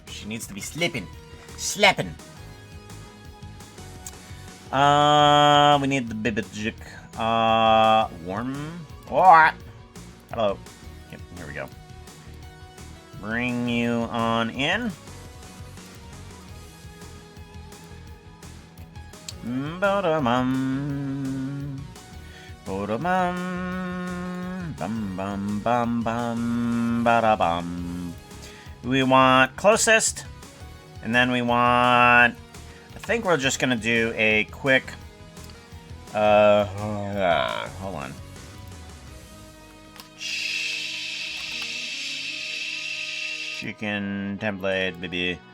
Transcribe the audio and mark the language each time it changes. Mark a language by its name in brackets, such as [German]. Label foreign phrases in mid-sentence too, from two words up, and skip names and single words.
[English] She needs to be sleeping. Slapping. We need the bibijik. Warm. What? Hello. Yep, here we go. Bring you on in. Ba-da-bum. Ba-da-bum. Bum bum bum bum ba-da-bum. We want closest. And then we want... I think we're just gonna do a quick... hold on. Chicken template, baby.